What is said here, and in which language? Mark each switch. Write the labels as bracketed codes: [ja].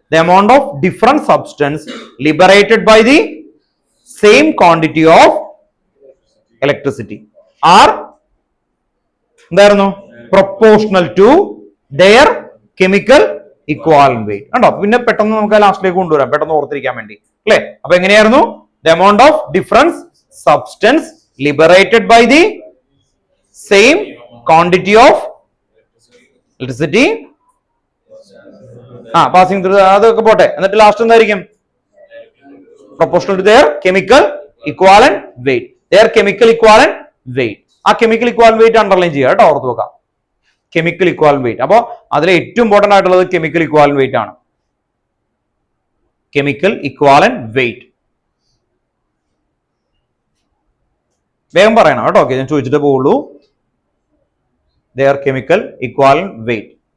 [en] the amount of different substance liberated by the same quantity of electricity are [ml] എന്തായിരുന്നു? [en] Proportional to their chemical equivalent weight. [ml] കണ്ടോ? പിന്നെ പെട്ടെന്ന് നമുക്ക് ലാസ്റ്റിലേക്ക് കൊണ്ടുവരാം, പെട്ടെന്ന് ഓർത്തിരിക്കാൻ വേണ്ടി, അല്ലെ? അപ്പൊ എങ്ങനെയായിരുന്നു? [en] the amount of difference substance liberated by the same quantity of electricity passing through [ml] അതൊക്കെ പോട്ടെ. എന്നിട്ട് ലാസ്റ്റ് എന്തായിരിക്കും? [en] proportional to their chemical equivalent weight. Their chemical equivalent weight. [ml] ആ chemical equivalent weight അണ്ടർലൈൻ ചെയ്യുക കേട്ടോ, ഓർത്ത് വെക്കാം. [en] chemical equivalent weight. [ml] അപ്പോൾ അതിലെ ഏറ്റവും ഇമ്പോർട്ടന്റ് ആയിട്ടുള്ളത് chemical equivalent weight ആണ്. [en] chemical equivalent weight. [ml] വേഗം പറയണം കേട്ടോ. ഓക്കെ, ഞാൻ ചോദിച്ചിട്ട് പോവുള്ളൂ. [en] their chemical equivalent weight.